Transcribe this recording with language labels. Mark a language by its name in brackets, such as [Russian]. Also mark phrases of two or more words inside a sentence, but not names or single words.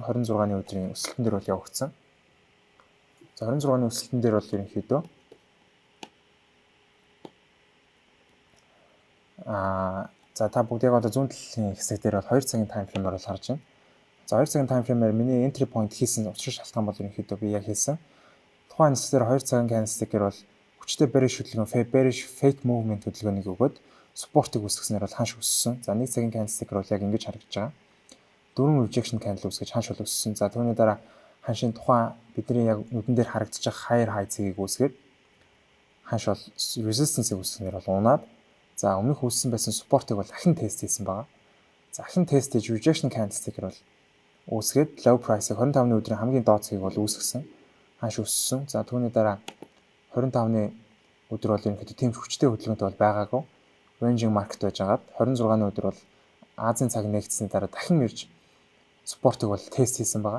[Mongolian] 26-ны өдрийн өсөлтөн дээр бол явагдсан. За 26-ны өсөлтөн дээр бол ерөнхийдөө за та бүгд яг одоо зүүн талын хэсэг дээр бол 2 цагийн [English] time frame- [Mongolian] аар бол харж байна. За 2 цагийн [English] time frame- [Mongolian] аар миний [English] entry point [Mongolian] хийсэн учир шалтгаан бол ерөнхийдөө би яг хийсэн. Тухайн хэсгээр 2 цагийн candlestick-ээр бол хүчтэй bearish хөдөлгөөн [English] bearish fake movement [Mongolian] хөдөлгөөнийг өгөөд support-ыг үүсгэснээр бол ханш өссөн. За 1 цагийн candlestick-ээр бол яг ингэж харагдаж байгаа. 4 [English] rejection candle [Mongolian] үүсгэж ханш бол өссөн. За түүний дараа ханшийн тухайн бидний яг нүдэн дээр харагдаж байгаа [English] higher high [Mongolian] цэгийг үүсгээд ханш бол resistance-ыг үүсгэснээр бол унаад за өмнөх үүссэн байсан support-ыг бол ахин тест хийсэн байгаа. За ахин тест хийж [English] rejection candlestick- [Mongolian] ээр бол үүсгээд [English] low price- [Mongolian] ыг 25-ны өдрийн хамгийн доод цэгийг бол үүсгэсэн. Ханш өссөн. За түүний дараа 25-ны өдөр бол ерөнхийдөө тийм хүчтэй хөдөлгөөнтэй бол байгаагүй. [English] Ranging market [Mongolian] байж агаад 26-ны өдөр бол Азийн цаг нэгдсэний дараа дахин ирж support-ыг бол тест хийсэн байгаа.